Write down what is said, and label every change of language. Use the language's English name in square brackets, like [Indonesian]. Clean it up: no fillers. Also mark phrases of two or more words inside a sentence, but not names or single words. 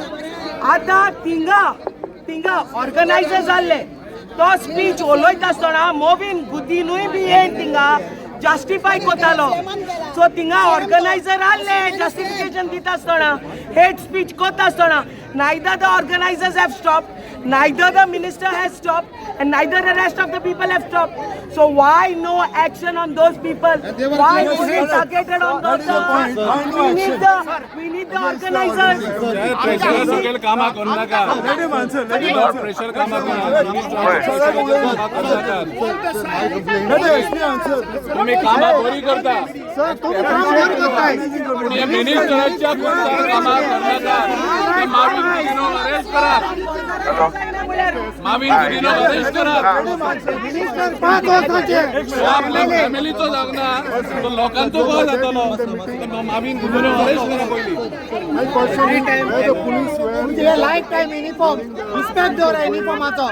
[Konkani] आता तिंगा ऑर्गनायझर जाल्ले, तो स्पीच उलयता आसतना मोवीन गुदीनूय बी येवन तिंगा जस्टिफाय कोतालो. सो तिंगा ऑर्गनायझर आसले जस्टिफिकेशन दिता आसतना, [English] hate speech [Konkani] कोता आसतना, [English] neither the organizers have stopped, neither the minister has stopped, and neither the rest of the people have stopped. So why no action on those people? Why only targeted on those? We need the organizers. [Marathi] प्रेशर कामा करू नका. प्रेशर कामा तुम्ही कामा बरी करता. पण या मिनिस्टरांच्या कामा करू नका. [Konkani] माविन गुदिनो अरेस्ट करा. आपल्या फॅमिलीचो जागना तो लोकांचो गोळ जातलो. माविन गुदिनो अरेस्ट करा पयली. तुमचे [English] life time uniform respect [Konkani] दवरा युनिफॉर्माचो.